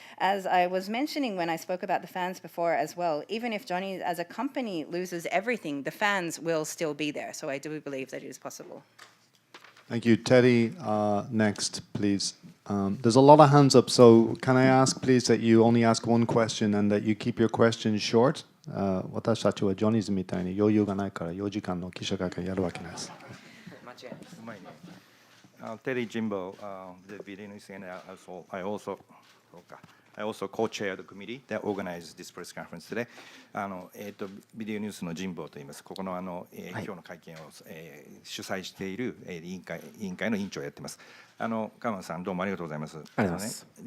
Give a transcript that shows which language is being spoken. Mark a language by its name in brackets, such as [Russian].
[English] As I was mentioning when I spoke about the fans before as well, even if Johnny as a company loses everything, the fans will still be there. So I do believe that it is possible. Thank you. Teddy, next, please. There's a lot of hands up, so can I ask, please, that you only ask one question and that you keep your questions short? [Japanese] 私たちはジョニーズみたいに余裕がないから4時間の記者会見やるわけないです。うまいね。 [English] Teddy Jimbo, the video news, and I also co-chair the committee that organized this press conference today. [Japanese] ビデオニュースの神保と言います。ここの今日の会見を主催している委員会の委員長をやっています。川間さん、どうもありがとうございます。ありがとうございます。